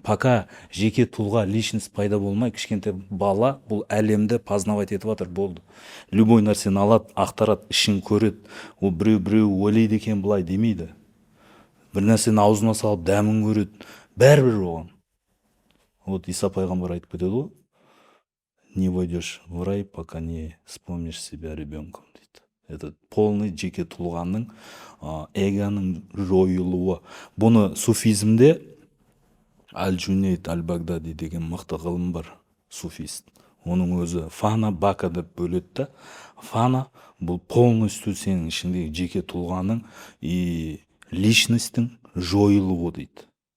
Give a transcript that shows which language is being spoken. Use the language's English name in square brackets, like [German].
[Russian] Пока [Kazakh] жеке тұлға, личность пайда болмай, кішкентай бала бұл әлемді [Russian] познавать [Kazakh] етіп жатыр, болды. [Russian] Любой [Kazakh] нәрсені алады, ақтарады, ішін көреді. Ол біреу ойлайды екен, былай демейді. Бір нәрсені аузына салып дәмін көреді. Бәрібір оған. [Russian] Вот [Kazakh] Иса пайғамбар айтып кетеді ғой. [Russian] Не войдешь в рай, пока не вспомнишь себя ребенком, [Kazakh] дейді. [Russian] Это полный [Kazakh] жеке тұлғаның, эгоның жойылуы. Бұны суфизмде Аль-Джунейд Аль-Багдади деген мықты ғылым бар, суфист. Оның өзі фана, бака деп бөледі да. Фана бұл [Russian] полностью [Kazakh] сенің ішіндегі жеке тұлғаның [Russian] и личностьтің [Kazakh] жойылуы дейді.